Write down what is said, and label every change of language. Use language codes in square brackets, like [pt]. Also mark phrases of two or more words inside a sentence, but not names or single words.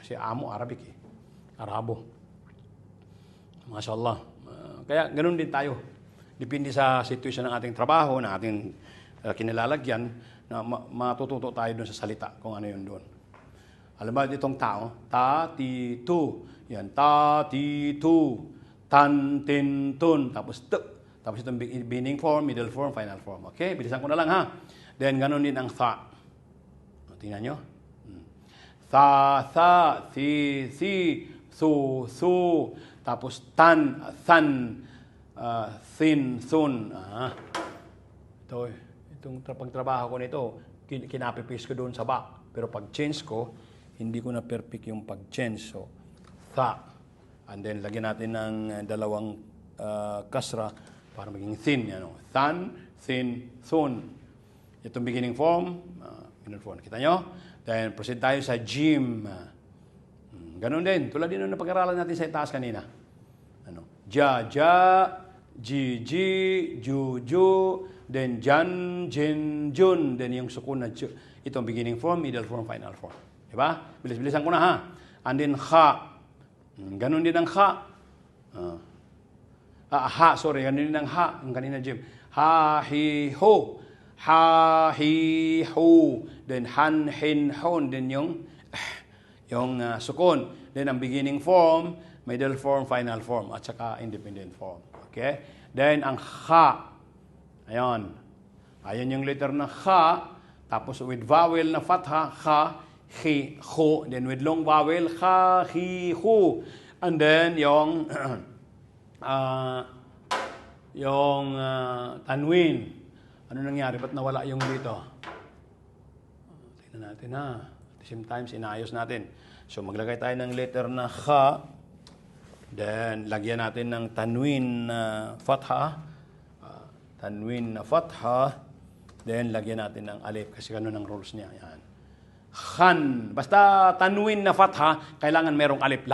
[tl] Kasi amo Arabic eh. Arabo. Mashallah. Kaya ganoon din tayo. Depende sa sitwasyon ng ating trabaho, ng ating kinalalagyan, na matututo tayo doon sa salita, kung ano yun doon. Alam ba itong tao? [ar] Ta-ti-tu. Yan. Ta-ti-tu. Tan-tin-tun. [tl] Tapos t. Tapos itong [en] beginning form, middle form, final form. [tl] Okay? Bilisan ko na lang ha. Then, ganun din ang tha. Tingnan nyo. [ar] Tha, thi, thu, tapos tan, than, thin, thun. [tl] Itong pagtrabaho ko nito, kinapipis ko doon sa ba. Pero pag change ko, hindi ko na perfect yung pag-change. So, tha. [en] And then, [tl] lagyan natin ng dalawang kasra para maging thin. [ar] Than, thin, thun. [tl] Itong [en] beginning form, middle form. [tl] Kita nyo? Then, proceed tayo sa gym. Ganon din. Tulad din na pag-aralan natin sa itaas kanina. [ar] Ja, ji, ju, then jan, jin, jun. Then yung sukun na ju. [tl] Itong [en] beginning form, middle form, final form. [tl] Diba? Bilis-bilisan ko na ha. [en] And then, [tl] ha. Ganon din ang ha. Ganon din ang ha. Ang kanina gym. [ar] Ha, hi, ho. Ha, hi, ho. Then, han, hin, hon. [tl] Then yung sukun. Then, ang [en] beginning form, middle form, final form, [tl] at saka [en] independent form. Okay? Then, [tl] ang ha. Ayan. Ayan yung letter na ha. Tapos, [en] with vowel [tl] na fatha, [ar] ha, hi, ho. [tl] Then, [en] with long vowel, [ar] ha, hi, ho. [en] And then, [tl] yung tanwin. Ano nangyari? Ba't nawala yung dito? Tingnan natin ha. [en] At the same time, [tl] inayos natin. So, maglagay tayo ng letter na ha. Then, lagyan natin ng tanwin na fatha. Tanwin na fatha. Then, lagyan natin ng alif kasi ganun ang rules niya. Yan. Khan. Basta tanwin na fatha, kailangan merong alif.